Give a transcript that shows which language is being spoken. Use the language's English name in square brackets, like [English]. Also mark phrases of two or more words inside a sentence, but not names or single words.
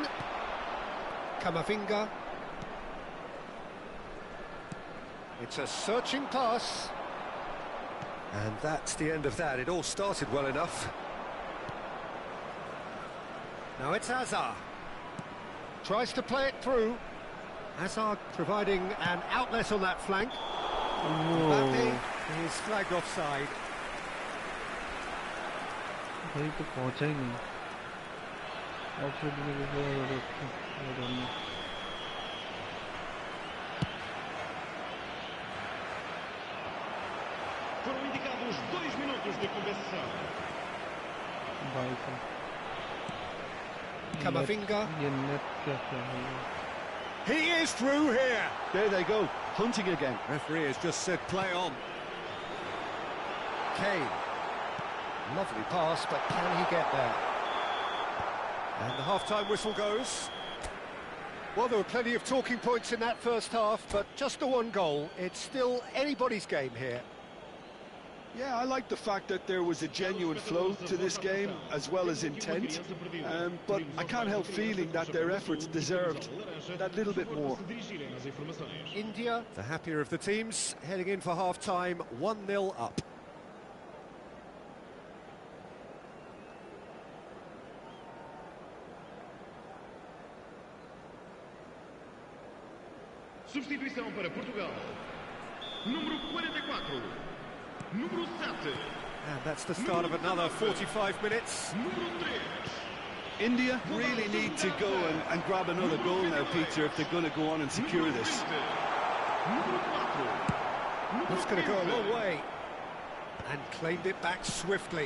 [English] Camavinga, it's a searching pass, and that's the end of that. It all started well enough. Now it's Hazard, tries to play it through. Hazard providing an outlet on that flank. Mbappe is flagged offside. [Hindi] भाई तो पहुंचा ही नहीं ऑफसाइड में [Portuguese] Foram indicados 2 minutos de compensação. [Hindi] भाई का Camavinga. ये नेट क्या है [English] He is through here. There they go, hunting again. Referee has just said play on. Kane. Lovely pass, but can he get there? And the half-time whistle goes. Well, there were plenty of talking points in that first half, but just the one goal. It's still anybody's game here. Yeah, I like the fact that there was a genuine flow to this game, as well as intent. But I can't help feeling that their efforts deserved that little bit more. India, the happier of the teams, heading in for half-time, 1-0 up. [Portuguese] Substituição para Portugal. Número 44. Número 7. [English] And that's the start of another 45 minutes. [Portuguese] Número 3. [English] India really need to go and grab another goal now, Peter, if they're going to go on and secure this. [Portuguese] Número 4. [English] That's going to go a long way. And claimed it back swiftly.